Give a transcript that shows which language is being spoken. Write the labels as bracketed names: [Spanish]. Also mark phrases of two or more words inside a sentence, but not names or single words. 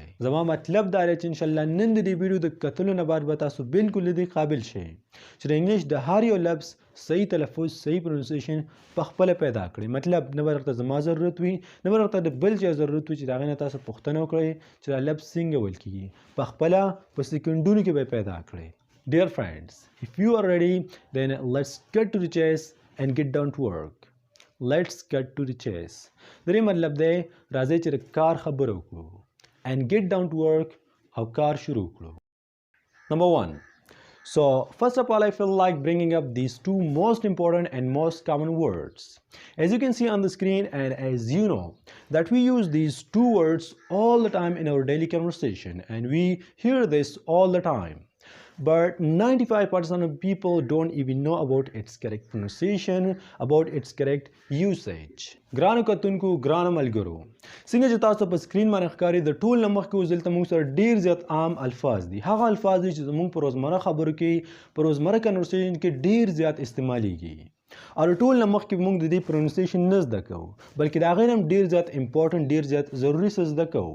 [Pashto] زما مطلب دا دی چې انشاءالله نن د دې ویډیو د کتلو نه بعد به تاسو بالکل د دې قابل شئ چې د انګلیش د هر یو لفظ صحیح تلفظ، صحیح پروننسیشن په خپله پیدا کړئ. مطلب نه به درته زما ضرورت وي، نه به درته د بل چا ضرورت وي چې د هغې نه تاسو پوښتنه وکړئ چې دا لفظ څنګه ویل کېږي. په خپله په سکندونو کې به یې پیدا کړئ. [English] Dear friends, if you are ready, then let's get to the chase and get down to work. Let's get to the chase. [Pashto] درې مطلب دی راځئ چې د کار خبره وکړو [English] and get down to work [Pashto] او کار شروع کړو. [English] Number 1. So first of all, I feel like bringing up these two most important and most common words. As you can see on the screen, and as you know that we use these two words all the time in our daily conversation and we hear this all the time. But 95% of people don't even know about its correct pronunciation, about its correct usage. [Pashto] ګرانو کتونکو، ګرانو ملګرو، څنګه چې تاسو په سکرین باندې ښکاري د ټول نه مخکې اوس دلته موږ سره ډېر زیات عام الفاظ دي. هغه الفاظ دي چې زموږ په روزمره خبرو کې، په روزمره کنورسیشن کې ډېر زیات استعمالیږي. او د ټول نه مخکې موږ د دې پروننسیشن نه زده کوو، بلکې د هغې نه هم ډېر زیات امپورټنټ، ډېر زیات ضروري څه زده کوو.